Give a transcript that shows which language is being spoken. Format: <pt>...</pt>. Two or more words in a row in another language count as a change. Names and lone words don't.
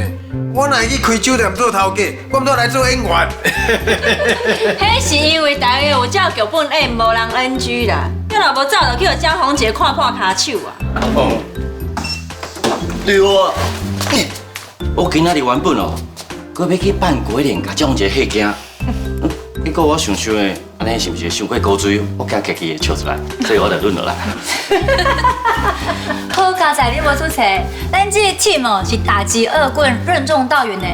<nan>我若会去开酒店做头家，我毋都来做演员。迄是因为大家有照剧本演，无人 NG 啦。你若无早就去互江红姐看破骹手啊！哦，对哦，我今仔日原本哦，佮要去办鬼脸，甲蒋一个吓惊。结果我想想的，安尼是不是伤过古水？我惊家己会笑出来，所以我就忍落来。好佳在你无出错，咱这个 team 哦是打击恶棍，任重道远呢。</nan>